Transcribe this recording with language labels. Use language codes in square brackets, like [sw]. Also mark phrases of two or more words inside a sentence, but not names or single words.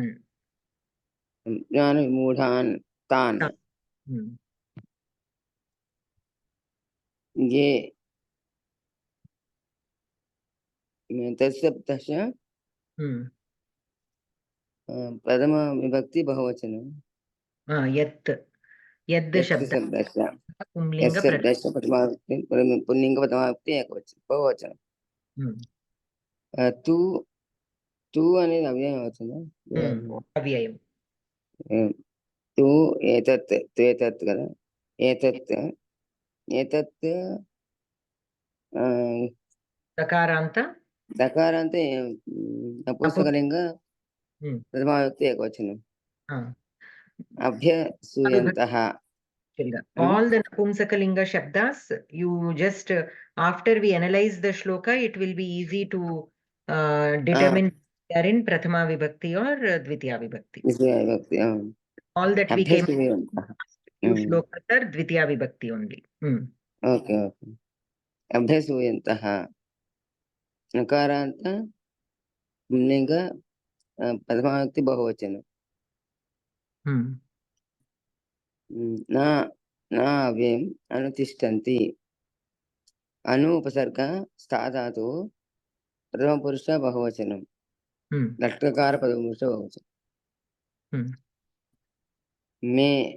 [sa] ज्ञानविमूढान् तान् ये तत्सप्तश प्रथम विभक्ति बहुवचनं यद् शब्दः पुंलिङ्ग पुल्लिङ्ग प्रथमाविभक्ति एकवचनं बहुवचनं तु అనేది అవ్యయవచనం అవ్యయం तु एतत् కదా एतत् दकारान्त नपुंसकलिङ्ग प्रथमाविभक्ति एकवचनं अभ्यसूयन्तः. [en] All the [sa] नपुंसकलिङ्ग शब्दाः, [en] you just, after we analyze the shloka, it will be easy to determine they are in [sa] प्रथमा विभक्ति [en] or [sa] द्वितीया विभक्ति. [en] All that we came to shlokas are [sa] द्वितीया विभक्ति [en] only. Okay. [sa] अभ्यसूयन्तः नकारान्त पुल्लिङ्ग प्रथमाविभक्ति बहुवचनं न अव्ययम् अनुतिष्ठन्ति अनु उपसर्ग स्थाधातु प्रथमपुरुष बहुवचनं लट्लकार प्रथमपुरुष बहुवचनं मे